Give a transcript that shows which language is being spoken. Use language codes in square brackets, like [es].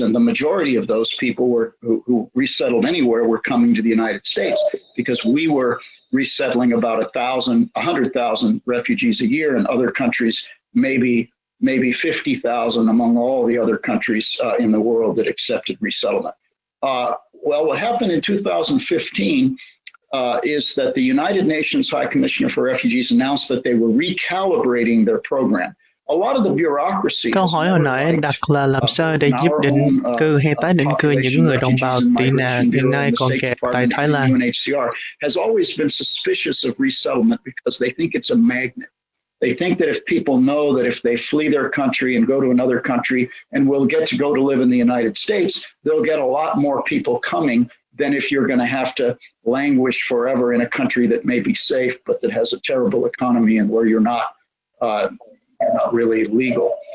[en] And the majority of those people who resettled anywhere were coming to the United States, because we were resettling about 100,000 refugees a year, and other countries maybe 50,000 among all the other countries in the world that accepted resettlement. Well, what happened in 2015 is that the United Nations High Commissioner for Refugees announced that they were recalibrating their program. A lot of the bureaucracy. [vi] Câu hỏi hồi nãy đặt là làm sao để giúp định cư hay tái định cư những người đồng bào tị nạn hiện nay còn kẹt tại Thái Lan. [en] UNHCR has always been suspicious of resettlement because they think it's a magnet. They think that if people know that if they flee their country and go to another country and will get to go to live in the United States, they'll get a lot more people coming than if you're going to have to languish forever in a country that may be safe, but that has a terrible economy and where you're not really legal.